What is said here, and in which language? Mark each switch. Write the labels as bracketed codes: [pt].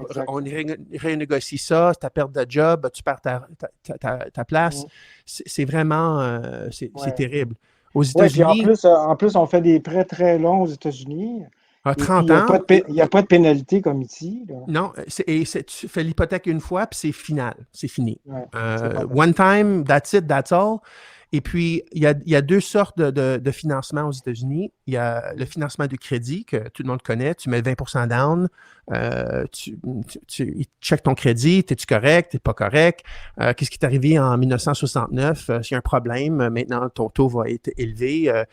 [fr] On renégocie ça, ta perte de job, tu perds ta place. C'est vraiment c'est terrible. Aux États-Unis. En plus, on fait des prêts très longs aux États-Unis. À 30 ans. Il n'y a pas de pénalité comme ici. Là. Non, tu fais l'hypothèque une fois, puis c'est final. C'est fini. Ouais, [en] one time, that's it, that's all. [fr] Et puis, il y a 2 sortes de financement aux États-Unis. Il y a le financement de crédit, que tout le monde connaît. Tu mets 20% down. Ils checkent ton crédit. Es-tu correct? T'es pas correct? Qu'est-ce qui est arrivé en 1969? S'il y a un problème, maintenant, ton taux va être élevé.